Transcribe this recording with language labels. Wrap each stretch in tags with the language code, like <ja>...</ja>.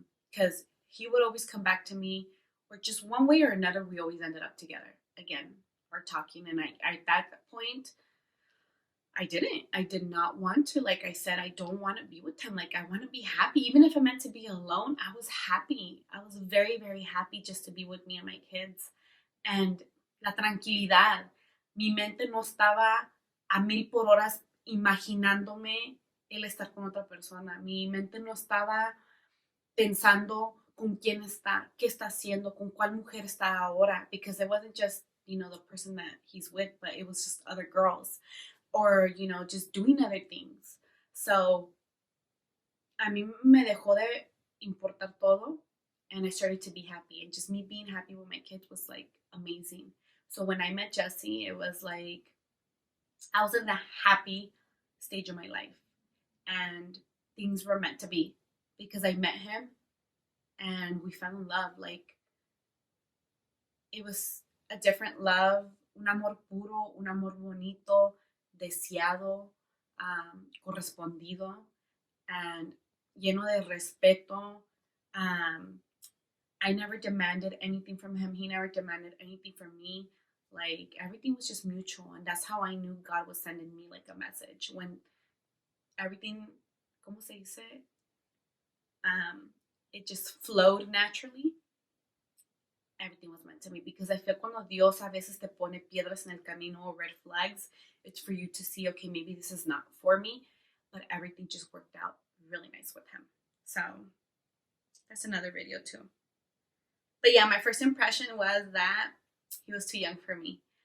<en>Because he would always come back to me, or just one way or another, we always ended up together again, or talking. And I at that point, I did not want to. Like I said, I don't want to be with him. Like, I want to be happy. Even if I meant to be alone, I was happy. I was very, very happy just to be with me and my kids. And</en> <es>la tranquilidad. Mi mente no estaba a 1000 por horas imaginándome el estar con otra persona. Mi mente no estaba pensando con quién está, qué está haciendo, con cuál mujer está ahora.</es> <en>Because it wasn't just, the person that he's with, but it was just other girls. Or, just doing other things. So,</en> <es>a mí me dejó de importar todo,</es> <en>and I started to be happy. And just me being happy with my kids was, like, amazing. So when I met Jesse, it was like, I was in the happy stage of my life. And things were meant to be. Because I met him, and we fell in love. Like, it was a different love.</en> <es>Un amor puro, un amor bonito, deseado, correspondido, and lleno de respeto.</es> <en>I never demanded anything from him. He never demanded anything from me. Like, everything was just mutual. And that's how I knew God was sending me, like, a message. When everything,</en> <es>¿cómo se dice?</es> <en>It just flowed naturally. Everything was meant to me, because I feel</en> <es>cuando Dios a veces te pone piedras en el camino</es> <en>or red flags, it's for you to see, okay, maybe this is not for me, but everything just worked out really nice with him. So that's another video too. But yeah, my first impression was that he was too young for me.</en>